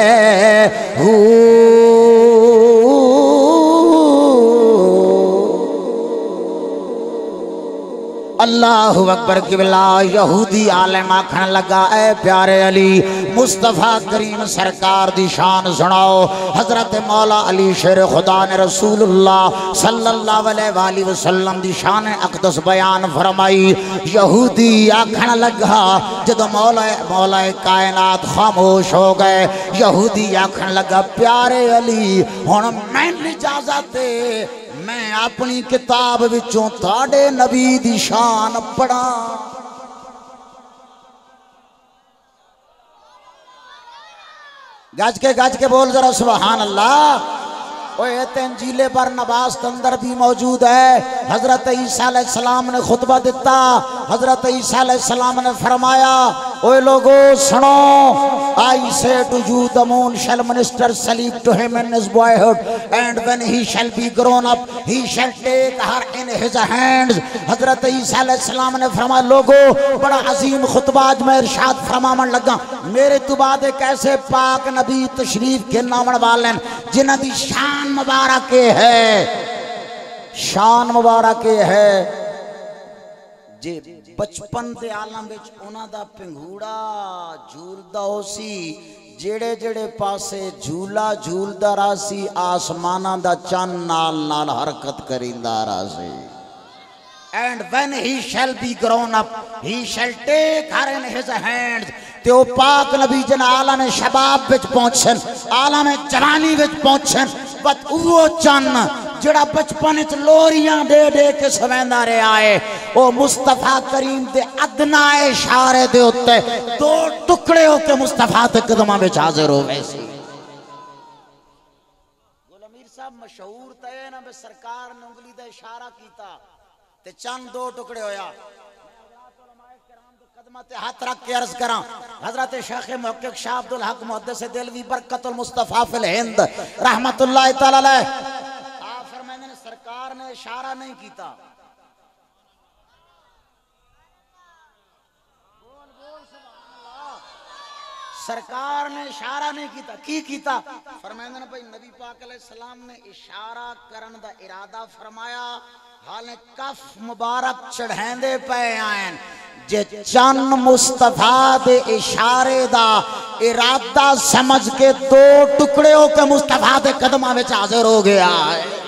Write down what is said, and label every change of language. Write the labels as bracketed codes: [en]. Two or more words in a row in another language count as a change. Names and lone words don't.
[ar] الله أكبر [pa] قبلہ یہودی عالم آکھن لگا اے پیارے علی مصطفیٰ کریم سرکار دی شان سناؤ. حضرت مولا علی شیر خدا نے رسول اللہ [ar] صلى الله عليه وسلم [pa] دی شان اقدس بیان فرمائی. یہودی آکھن لگا جدوں مولا کائنات خاموش ہو گئے یہودی آکھن لگا پیارے علی ہن مینوں اجازت دے میں اپنی کتاب وچوں تاڈے نبی دی شان پڑھاں. گج کے بول ذرا سبحان اللہ. [ur] انجیلِ برنباس کے اندر بھی موجود ہے. [pa] حضرت عیسیٰ علیہ السلام نے خطبہ دتا. حضرت عیسیٰ علیہ السلام نے فرمایا اوئے لوکو سنو [en] I say to you the moon shall minister sleep to him in his boyhood and when he shall be grown up he shall take her in his hands। [pa] حضرت عیسیٰ علیہ السلام نے فرمایا لوکو بڑا عظیم خطبہ اج میں ارشاد فرماون لگا. میرے توں بعد اک ایسے پاک نبی تشریف لیاون والے جنہاں دی شان مبارک ہے شان مبارک ہے جے بچپن دے عالم وچ اونہاں دا پنگوڑا جھولدا ہوسی جیہڑے جیہڑے پاسے جھولا جھولدا راسی اسماناں دا چن نال نال حرکت کریندا راسی. [en] And when he shall be grown up he shall take her in his hands। [pa] تے او پاک نبی جنہاں عالم شباب وچ پہنچن عالم جوانی وچ پہنچن بت او چن جیہڑا بچپن چ لوریاں دے دے کے سویندا رہا ہے او مصطفیٰ کریم دے ادنیٰ اشارے دے اتے دو ٹکڑے ہو کے مصطفیٰ دے قدماں وچ حاضر ہووے سی. گل امیر صاحب مشہور تے نہ بے سرکار نے انگلی دا اشارہ کیتا تے چن دو ٹکڑے ہویا. ہتھ رکھ کے عرض کرا حضرت شیخ محقق شاہ عبد الحق محدث دہلوی [ar] بركة المصطفى في الهند رحمة الله تعالى عليه [ur] آپ فرماتے ہیں [pa] سرکار نے اشارہ نہیں کیتا. سرکار نے اشارہ نہیں کیتا کی کیتا [ur] فرماتے ہیں [pa] بھائی نبی پاک علیہ السلام نے اشارہ کرن دا ارادہ فرمایا حالے کف مبارک چڑھاندے پئے آہن جے چن مصطفیٰ دے اشارے دا ارادہ سمجھ کے دو ٹکڑے ہو کے مصطفیٰ دے قدماں وچ حاضر ہو گیا ہے.